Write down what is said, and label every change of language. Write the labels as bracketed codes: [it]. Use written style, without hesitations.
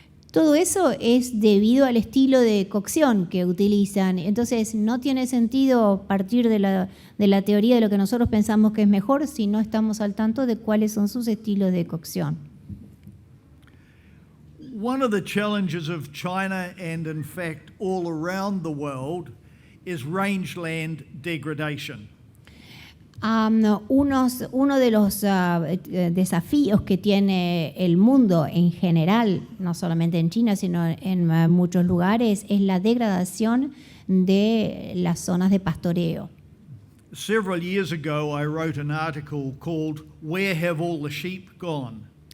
[es] Todo eso es debido al estilo de cocción que utilizan. Entonces no tiene sentido partir de la teoría de lo que nosotros pensamos que es mejor si no estamos al tanto de cuáles son sus estilos de cocción. [en] One of the challenges of China and in fact all around the world is rangeland degradation. [es] Uno de los desafíos que tiene el mundo en general, no solamente en China, sino en muchos lugares, es la degradación de las zonas de pastoreo. [en] Several years ago, I wrote an article called "Where Have All the Sheep Gone?"